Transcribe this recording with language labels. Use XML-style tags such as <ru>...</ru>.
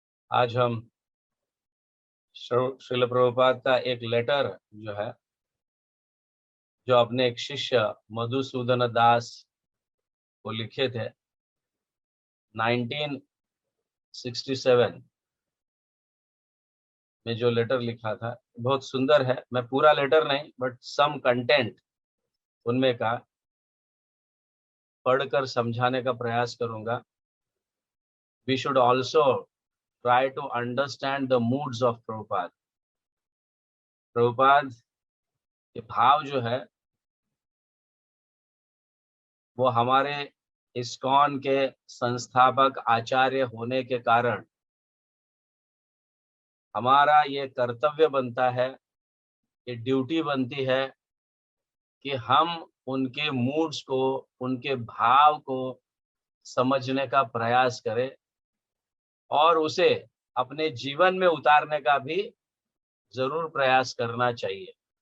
<hi>आज हम श्रील प्रभुपाद का एक लेटर जो है, जो अपने एक शिष्य मधुसूदन दास को लिखे थे 1967 में, जो लेटर लिखा था बहुत सुंदर है। मैं पूरा लेटर नहीं</hi> <en>but some content</en> <hi>उनमें का पढ़कर समझाने का प्रयास करूंगा।</hi> <en>We should also try to understand the moods of Prabhupada.</en> <hi>Prabhupada के भाव जो है वो हमारे इस्कॉन के संस्थापक आचार्य होने के कारण हमारा ये कर्तव्य बनता है, ये ड्यूटी बनती है कि हम उनके मूड्स को, उनके भाव को समझने का प्रयास करें और उसे अपने जीवन में उतारने का भी जरूर प्रयास करना चाहिए।</hi>